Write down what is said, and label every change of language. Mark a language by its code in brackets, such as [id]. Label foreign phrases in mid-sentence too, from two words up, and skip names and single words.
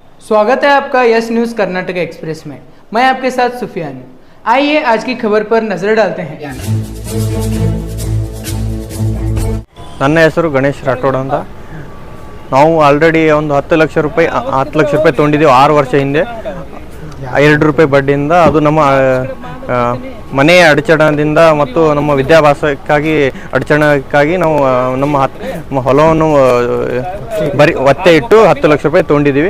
[hi] स्वागत है आपका यस न्यूज़ कर्नाटक एक्सप्रेस में। मैं आपके साथ सुफियान हूँ। आइए आज की खबर पर नजर डालते हैं। [kn] ನನ್ನ ಹೆಸರು ಗಣೇಶ್ ರಾಠೋಡ್ ಅಂತ. ನಾವು ಆಲ್ರೆಡಿ ಒಂದು 10 ಲಕ್ಷ ರೂಪಾಯಿ ತೊಗೊಂಡಿದ್ದೀವಿ 6 ವರ್ಷ ಹಿಂದೆ. 2 ರೂಪಾಯಿ ಬಡ್ಡಿಯಿಂದ. ಅದು ನಮ್ಮ ಮನೆಯ ಅಡಚಣದಿಂದ ಮತ್ತು ನಮ್ಮ ವಿದ್ಯಾಭ್ಯಾಸಕ್ಕಾಗಿ ಅಡಚಣೆಗಾಗಿ ನಾವು ನಮ್ಮ ಹೊಲವನ್ನು ಒತ್ತೆ ಇಟ್ಟು 10 ಲಕ್ಷ ರೂಪಾಯಿ ತೊಗೊಂಡಿದ್ದೀವಿ.